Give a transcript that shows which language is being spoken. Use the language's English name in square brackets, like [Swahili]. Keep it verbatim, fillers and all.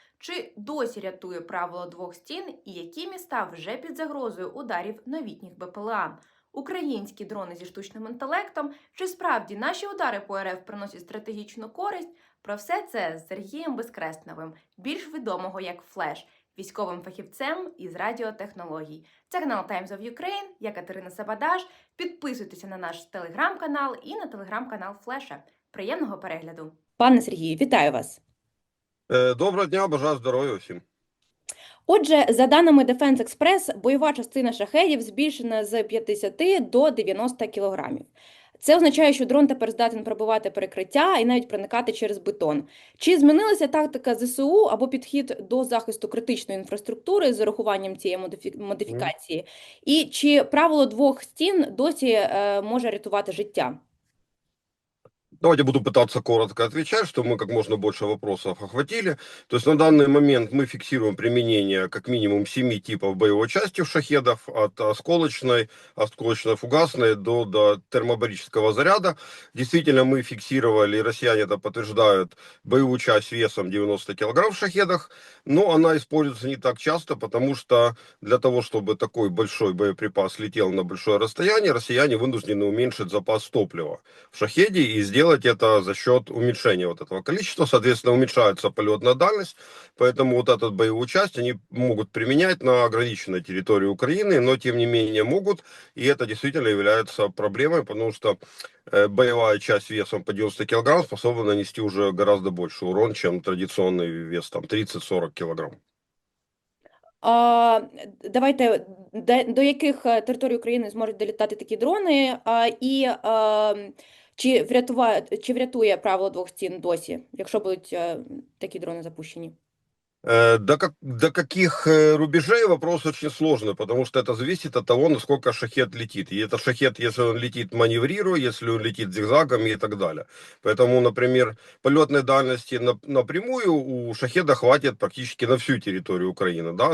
[Ukrainian] Чи досі рятує правило двох стін і які міста вже під загрозою ударів новітніх Б П Л А? Українські дрони зі штучним інтелектом? Чи справді наші удари по Р Ф приносять стратегічну користь? Про все це з Сергієм Безкресневим, більш відомого як Флеш, військовим фахівцем із радіотехнологій. Це канал Times of Ukraine, я Катерина Сабадаш. Підписуйтеся на наш телеграм-канал і на телеграм-канал Флеша. Приємного перегляду. Пане Сергію, вітаю вас. Е, Доброго дня, бажаю здоров'я всім. Отже, за даними Defense Express, бойова частина шахедів збільшена з п'ятдесят до дев'яноста кілограмів. Це означає, що дрон тепер здатен пробивати перекриття і навіть проникати через бетон. Чи змінилася тактика ЗСУ або підхід до захисту критичної інфраструктури з урахуванням цієї модифі- модифікації? І чи правило двох стін досі е, може рятувати життя? [Russian] Давайте буду пытаться коротко отвечать, чтобы мы как можно больше вопросов охватили. То есть на данный момент мы фиксируем применение как минимум семи типов боевой части в шахедов, от осколочной, осколочно-фугасной до, до термобарического заряда. Действительно, мы фиксировали, и россияне это подтверждают, боевую часть весом девяносто килограмм в шахедах, но она используется не так часто, потому что для того, чтобы такой большой боеприпас летел на большое расстояние, россияне вынуждены уменьшить запас топлива в шахеде и сделать это за счет уменьшения вот этого количества. Соответственно, уменьшается полетная дальность, поэтому вот этот боевую часть они могут применять на ограниченной территории Украины, но тем не менее могут, и это действительно является проблемой, потому что э, боевая часть весом по девяносто килограмм способна нанести уже гораздо больше урон, чем традиционный вес там тридцать-сорок килограмм. [Ukrainian] А, давайте де- до яких е, територій України зможуть долітати такі дрони, а, і а, чи врятує, чи врятує правило двох стін досі, якщо будуть е, такі дрони запущені? [Russian] Э, До, как, до каких э, рубежей вопрос очень сложный, потому что это зависит от того, насколько шахет летит. И это шахет, если он летит маневрируя, если он летит зигзагами и так далее. Поэтому, например, полетной дальности на- напрямую у шахеда хватит практически на всю территорию Украины. Да?